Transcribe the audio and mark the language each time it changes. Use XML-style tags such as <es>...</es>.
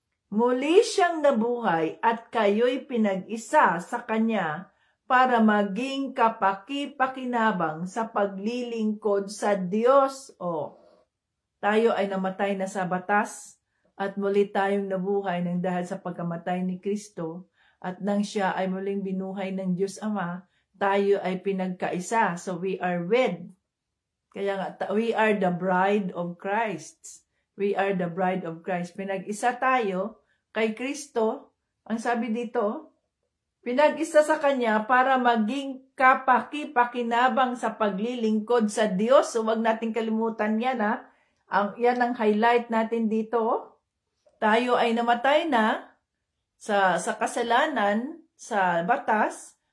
<tl>Muli siyang nabuhay at kayo'y pinag-isa sa Kanya para maging kapaki-pakinabang sa paglilingkod sa Diyos. Tayo ay namatay na sa batas at muli tayong nabuhay ng dahil sa pagkamatay ni Kristo at nang siya ay muling binuhay ng Diyos Ama, tayo ay pinagkaisa.</tl> <en>So we are wed.</en> <tl>Kaya nga,</tl> <en>we are the bride of Christ. We are the bride of Christ.</en> <tl>Pinag-isa tayo kay Kristo. Ang sabi dito, pinag-isa sa Kanya para maging kapaki-pakinabang sa paglilingkod sa Diyos. So wag natin kalimutan yan, ha. Yan ang highlight natin dito. Tayo ay namatay na sa kasalanan, sa batas.</tl>